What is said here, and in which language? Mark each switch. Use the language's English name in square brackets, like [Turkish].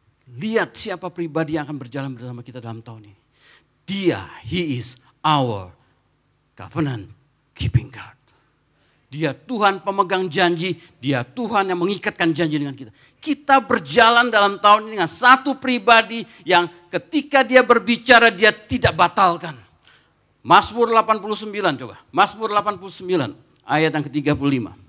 [Indonesian] Lihat siapa pribadi yang akan berjalan bersama kita dalam tahun ini. Dia, [English] he is our covenant keeping God. [Indonesian] Dia Tuhan pemegang janji, dia Tuhan yang mengikatkan janji dengan kita. Kita berjalan dalam tahun ini dengan satu pribadi yang ketika dia berbicara dia tidak batalkan. Mazmur 89 coba. Mazmur 89 ayat yang ke-35.